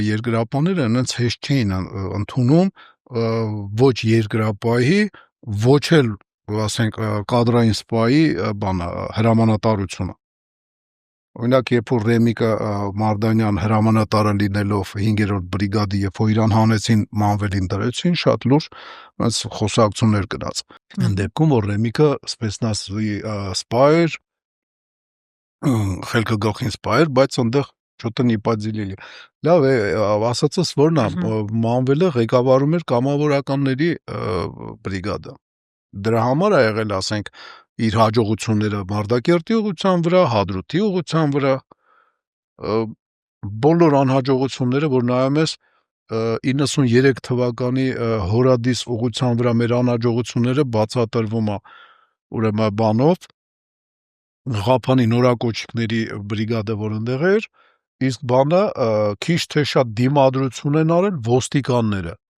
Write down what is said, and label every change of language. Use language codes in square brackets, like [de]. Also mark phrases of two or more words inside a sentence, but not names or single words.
[hy] երկրապահները այնց հեշտ չէին ընդունում ոչ երկրապահի, ոչ էլ, ասենք, կադրային սպայի հրամանատարությունը։ Օրինակ, երբ որ Ռեմիկը Մարդանյան հրամանատարը լինելով 5-րդ բրիգադի, երբ որ իրան հանեցին Մանվելին դրեցին, շատ լուրջ խոսակցություններ գնաց։ Այն դեպքում, որ Ռեմիկը սպեցնազի սպա էր, խելքը գլխին սպա էր, բայց այնտեղ [ru] что-то не поделили։ [hy] Լավ է, ասածս որն է, Մանվելը ղեկավարում էր կամավորականների բրիգադը։ Դրա համար է եղել, ասենք, իր հաջողությունները Մարդակերտի ուղղության վրա, Հադրութի ուղղության վրա, բոլոր անհաջողությունները, որ նայում ես 93 թվականի հորադիս ուղղության վրա մեր անհաջողությունները բացատրվում է ուրեմն բանով Ղափանի նորակոչիկների բրիգադը, որ ընդեղ էր, իսկ բանը քիչ թե շատ դիմադրություն են արել ոստիկանները։